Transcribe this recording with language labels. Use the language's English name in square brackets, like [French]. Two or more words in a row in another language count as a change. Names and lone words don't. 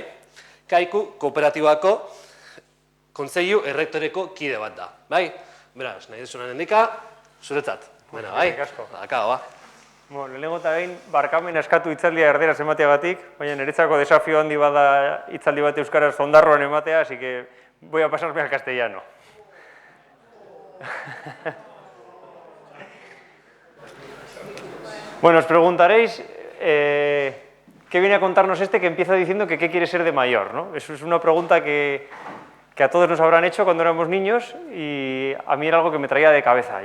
[Basque] Kaiku Kooperatibako Kontseilu Errektoreko kide bat da, bai? Beraz, nahi desunan endika, zuretzat. Bena, bai? Akago, ba. Lehenengo eta behin, barkamen eskatu hitzaldia erderaz emateagatik, baina niretzako desafio handi bada hitzaldi bat euskaraz ondarroan ematea, [Spanish] así que voy a pasarme al castellano. Bueno, os preguntaréis qué viene a contarnos que empieza diciendo que qué quiere ser de mayor, ¿no? Eso es una pregunta que a todos nos habrán hecho cuando éramos niños y a mí era algo que me traía de cabeza.